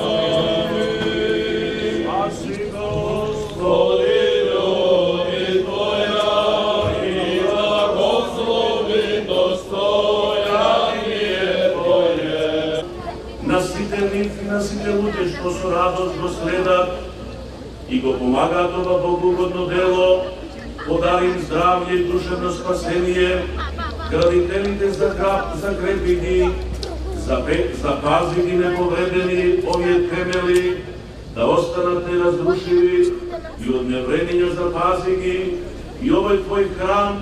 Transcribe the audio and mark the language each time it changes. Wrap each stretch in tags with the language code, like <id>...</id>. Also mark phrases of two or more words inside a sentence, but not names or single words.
<cu>Спаси Господи, люби Твоя, и благослови достояние Твое.</cu> <mk>Насите луѓе што со радост го следат и го помагаат ова богугодно дело, подари им здравје и душевно спасение, градителите закрепи ги, запази ги неповредени овие темели, да останат неразрушиви и од невредење запази ги, и овој Твој храм</mk>